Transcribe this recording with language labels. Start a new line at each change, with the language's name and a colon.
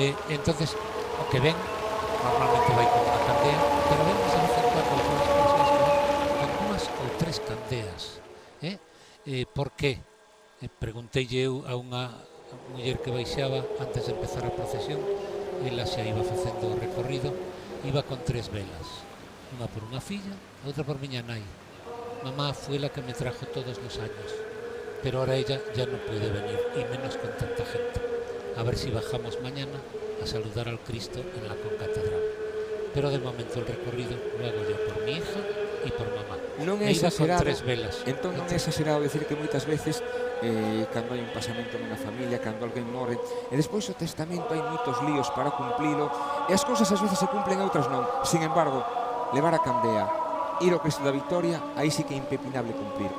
Galician: Entonces, o que ven normalmente vai con unha candea, pero ven de vez en cuando algunas persoas que van con 2 ou 3 candeas. Por qué? Pregunteille eu a unha muller que baixaba antes de empezar a procesión, ela xa iba facendo o recorrido, iba con 3 velas, unha por unha filla, outra por miña nai.
Spanish: Mamá foi la que me trajo todos los años, pero ahora ella ya no puede venir, y menos con tanta gente. A ver si bajamos mañana a saludar al Cristo en la concatedral. Pero de momento el recorrido lo hago yo por mi hija y por mamá.
Galician: Non é exagerado, con 3 velas. Entón non é exagerado decir que moitas veces cando hai un pasamento nunha familia, cando alguén morre, e despois o testamento hai moitos líos para cumplilo, e as cousas ás veces se cumplen e outras non. Sin embargo, levar a candea, ir ao Cristo da Victoria, aí sí que é impepinable cumplir.